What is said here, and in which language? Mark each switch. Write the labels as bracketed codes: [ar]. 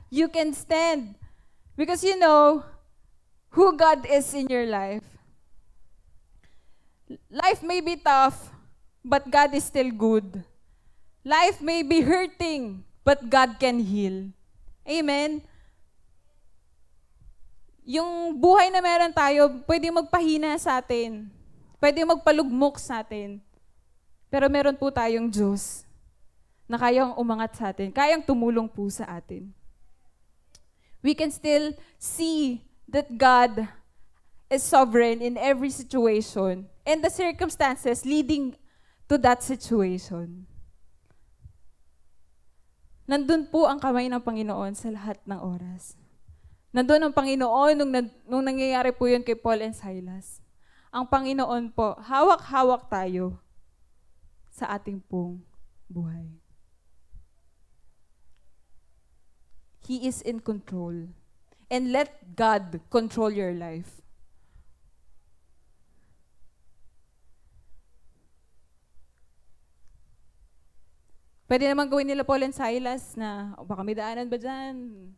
[en] You can stand. Because you know who God is in your life. Life may be tough, but God is still good. Life may be hurting, but God can heal. Amen? [tl] Yung buhay na meron tayo, pwede magpahina sa atin. Pwede magpalugmok sa atin. Pero meron po tayong Diyos na kayang umangat sa atin, kayang tumulong po sa atin. [en] We can still see that God is sovereign in every situation and the circumstances leading to that situation. [tl] Nandun po ang kamay ng Panginoon sa lahat ng oras. Nandun ang Panginoon nung nangyayari po yun kay Paul and Silas. Ang Panginoon po, hawak-hawak tayo sa ating pong buhay. [en] He is in control. And let God control your life. [tl] Pwede naman gawin nila Paul and Silas na, baka may daanan ba dyan?